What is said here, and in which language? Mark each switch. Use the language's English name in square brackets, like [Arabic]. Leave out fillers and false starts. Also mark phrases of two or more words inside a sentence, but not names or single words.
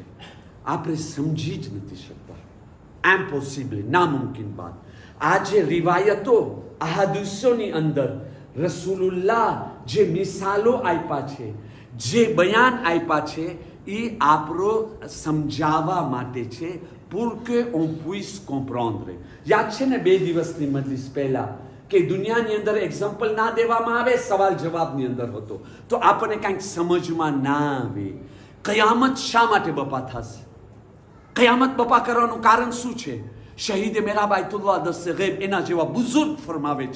[Gujarati] આપણે સમજી જ નથી શકતા. ઇમ્પોસિબલ, [Urdu] ناممکن بات. [Gujarati] આ જે રિવાયતો, અહાદીસોની અંદર રસૂલુલ્લાહ જે મિસાલો આપ્યા છે, જે બયાન આપ્યા છે, એ આપણો સમજાવવા માટે છે. [French] pour que on puisse comprendre. [Gujarati] યાદ છે ને 2 દિવસની મજલિસ પહેલા કે દુનિયાની અંદર એક્ઝામ્પલ ના દેવામાં આવે, સવાલ જવાબની અંદર હતો, તો આપણને કંઈક સમજમાં ના આવે. કયામત શા માટે બપા થશે? કયામત બપા કરવાનું કારણ શું છે? શહીદે મેરા બાયતુલ્લાહ દસ્તે ગૈબ એના જેવા બુઝુર્ગ ફરમાવે છે.